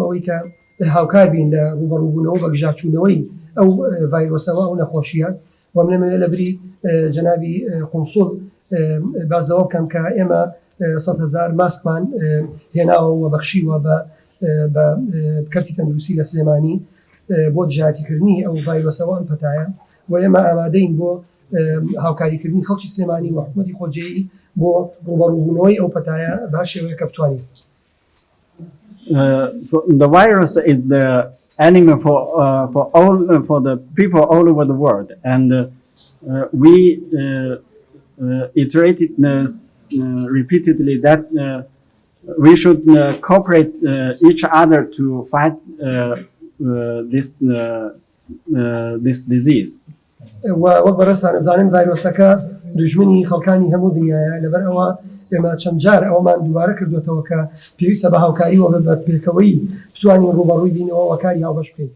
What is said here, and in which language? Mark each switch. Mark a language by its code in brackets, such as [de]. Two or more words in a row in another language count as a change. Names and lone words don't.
[ckb] ئەوەی کە هاوکار بین لە ڕوبەڕووبوونەوە بە گژاچوونەوەی ئەو ڤایرۆسەوە ئەو نەخۆشیە و من لەمەوێ لە بری جەنابی قۆنسڵ بازەوە بکەم کە ئێمە 100,000 ماسکمان هێناوە و بەخشیوە بە کەرتی تەندروستی لە سلێمانی بۆ دژایەتیکردنی ئەو ڤایرۆسەوە ئەم پەتایە و ئێمە ئامادەین بۆ هاوکاریکردنی خەڵکی سلێمانی و حکوومەتی خۆجێی بۆ ڕوبەڕووبوونەوەی ئەو پەتایە با شێوەیەکە بتوانین. [en] The virus is the enemy for the people all over the world, and we iterated repeatedly that we should cooperate each other to fight this disease. [ckb] وەک بەڕێستان ئەزانن ڤایرۆسەکە دوژمنی خەڵکانی هەموو دنیاە لەبەر ئەوە ئێمە چەند جار ئەومان دووبارە کردوێتەوە کە پێویستە بە هاوکاریەوە بە پێکەوەی بتوانین ڕوبەڕووی بینەوە وەکاری هاوبەش بکەین.